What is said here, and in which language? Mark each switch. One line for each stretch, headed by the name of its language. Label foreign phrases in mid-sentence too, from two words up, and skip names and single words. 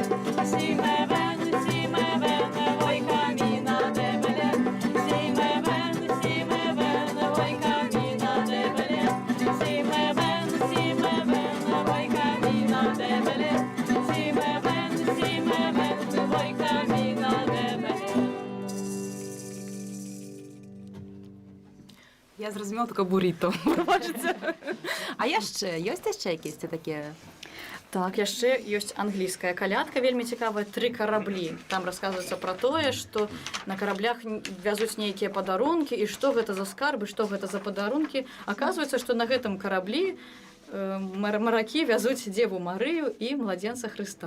Spanish: Si me ven, voy camino de Belén. Si me ven, voy camino de Belén. Si me ven, voy camino de Belén. Si me ven, voy camino de Belén.
Ukrainian: Я зрозуміла таке буріто. Пробачте. А є ще якісь такі?
Belarusian: Так, яшчэ ёсць англійская калядка, вельмі цікавая, «Тры караблі». Там расказваецца пра тое, што на караблях вязуць нейкія падарункі, і што гэта за скарбы, што гэта за падарункі. Аказваецца, што на гэтым караблі маракі вязуць Дзеву Марыю і младзенца Хрыста.